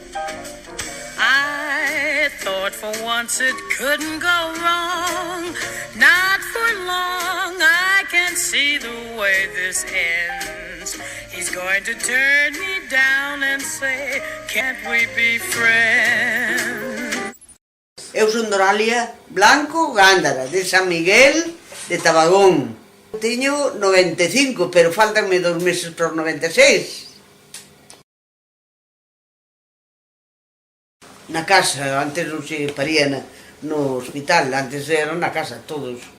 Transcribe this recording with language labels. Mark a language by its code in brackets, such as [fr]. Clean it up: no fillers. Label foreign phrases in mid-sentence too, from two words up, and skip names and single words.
[en] I thought for once it couldn't go wrong. Not for long, I can see the way this ends. He's going to turn me down and say, can't we be friends? [gl] Eu son Doralia Blanco Gándara, de San Miguel de Tabagón. Teño 95, pero faltanme 2 meses para os 96. Na casa, antes non se paría no hospital, antes eran na casa todos.